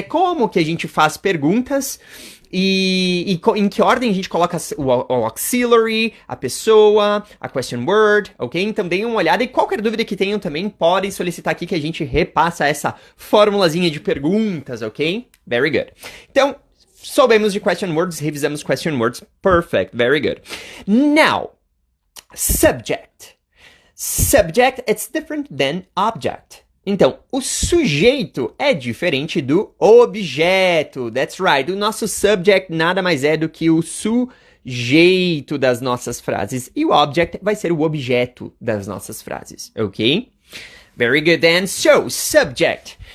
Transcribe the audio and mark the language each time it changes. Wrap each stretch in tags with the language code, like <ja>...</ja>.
<pt>Como que a gente faz perguntas e em que ordem a gente coloca o auxiliary, a pessoa, a question word, ok? Então, deem uma olhada e qualquer dúvida que tenham também podem solicitar aqui que a gente repassa essa formulazinha de perguntas, ok?</pt> <en>Very good.</en> <pt>Então, soubemos de question words, revisamos question words.</pt> <en>Perfect. Very good. Now, subject. Subject, it's different than object.</en> <pt>Então, o sujeito é diferente do objeto.</pt> <en>That's right.</en> <pt>O nosso subject nada mais é do que o sujeito das nossas frases. E o object vai ser o objeto das nossas frases. Ok?</pt> <en>Very good then. So, subject.</en>